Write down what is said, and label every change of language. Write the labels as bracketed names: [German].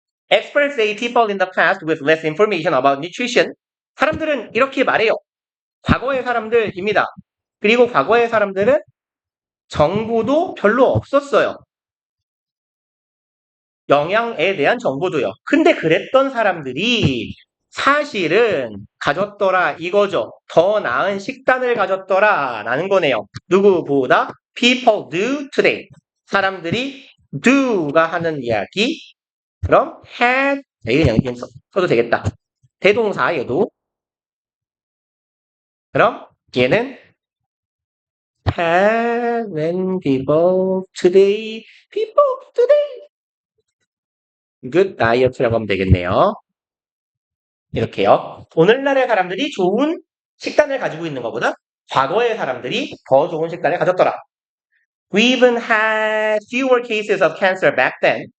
[English] Experts say people in the past with less information about nutrition. [Korean] 사람들은 이렇게 말해요. 과거의 사람들입니다. 그리고 과거의 사람들은 정보도 별로 없었어요. 영양에 대한 정보도요. 근데 그랬던 사람들이 사실은 가졌더라 이거죠. 더 나은 식단을 가졌더라 라는 거네요. [English] 누구보다 people do today. [Korean] 사람들이 do가 하는 이야기. 그럼 had 이건 써도 되겠다. 대동사 얘도. 그럼 얘는 [English] had when people today good diet [Korean] 라고 하면 되겠네요. 이렇게요. 오늘날의 사람들이 좋은 식단을 가지고 있는 것보다 과거의 사람들이 더 좋은 식단을 가졌더라. [English] We even had fewer cases of cancer back then.